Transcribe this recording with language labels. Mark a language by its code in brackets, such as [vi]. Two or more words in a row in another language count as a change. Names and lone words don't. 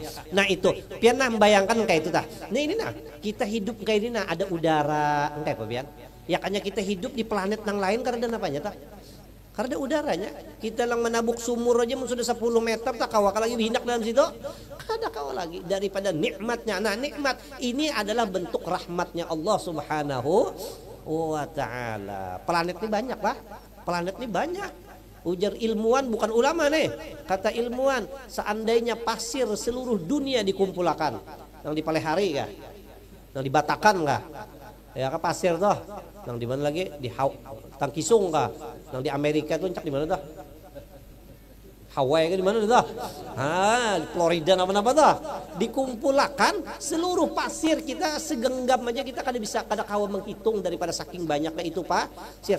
[bjn] Nah itu pian nah membayangkan kayak itu tah. Nah ini nah kita hidup kayak ini nah ada udara kayak apa pian ya kayaknya kita hidup di planet yang lain karena apanya tah, karena udaranya. Kita lang menabuk sumur aja sudah 10 meter tak kawak lagi hinak dalam situ kada kawak lagi daripada nikmatnya. [id] Nah nikmat ini adalah bentuk rahmatnya [ar] الله سبحانه وتعالى. [id] Planet ini banyak lah, planet ini banyak. [bjn] Ujar ilmuwan bukan ulama nih, kata ilmuwan seandainya pasir seluruh dunia dikumpulkan yang di Palehari kah, yang di Batakan kah ya kah pasir tuh, yang di mana lagi di Tangkisung kah, yang di Amerika tuh cak di mana tuh, Hawaii kan di mana tuh, Florida apa-apa tuh, dikumpulkan seluruh pasir kita segenggam aja kita kada bisa kada kawa menghitung daripada saking banyaknya itu pasir.